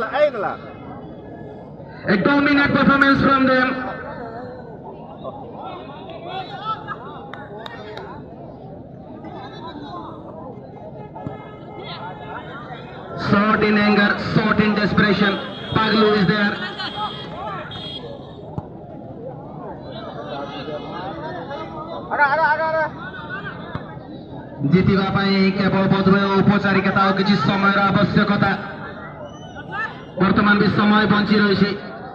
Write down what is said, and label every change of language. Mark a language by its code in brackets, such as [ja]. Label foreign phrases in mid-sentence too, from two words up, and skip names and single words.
[en] A dominant performance from them. Shot in anger, shot in desperation. Paglu is there. [or] ଜିତିବା ପାଇଁ କେବଳ ବୋଧହୁଏ ଔପଚାରିକତା ଆଉ କିଛି ସମୟର ଆବଶ୍ୟକତା। ବର୍ତ୍ତମାନ ବି ସମୟ ବଞ୍ଚି ରହିଛି।